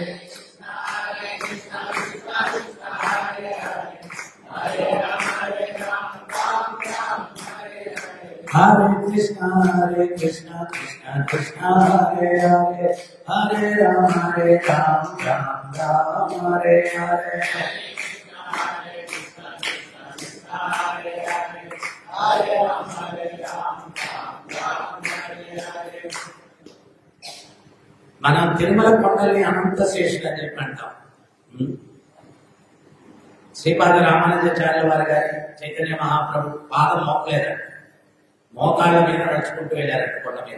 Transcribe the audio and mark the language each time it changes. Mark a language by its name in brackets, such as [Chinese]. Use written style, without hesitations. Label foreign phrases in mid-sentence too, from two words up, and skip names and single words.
[Sanskrit] Hare Krishna Krishna Krishna Hare Hare, Hare Rama Hare Rama Rama Hare Hare. [Telugu] మనం తిరుమల కొండల్ని అనంత శేషులు అని చెప్పి అంటాం. శ్రీపాద రామానుజాచార్యుల వారి గారి చైతన్య మహాప్రభు పాదం మోకలేదంట, మోకాళ్ళ మీద నడుచుకుంటూ వెళ్ళారంట కొండ మీద.